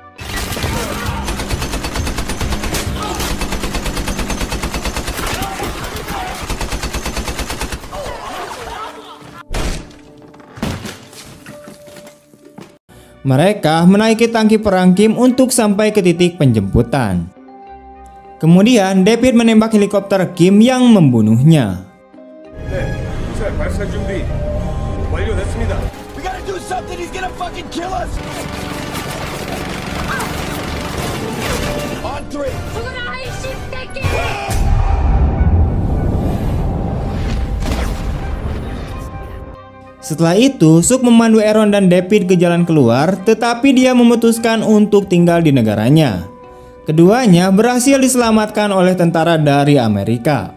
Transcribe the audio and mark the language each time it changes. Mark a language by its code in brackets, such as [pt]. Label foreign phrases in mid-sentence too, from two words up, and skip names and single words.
[id] Mereka menaiki tangki perang Kim untuk sampai ke titik penjemputan. Kemudian David menembak helikopter Kim yang membunuhnya. [ko] 네, 미사일 발사 준비 완료됐습니다. [en] We gotta do something. He's gonna fucking kill us. On three. [ko] 죽어라 이 씹새끼! [id] Setelah itu, Suk memandu Aaron dan David ke jalan keluar, tetapi dia memutuskan untuk tinggal di negaranya. Keduanya berhasil diselamatkan oleh tentara dari Amerika.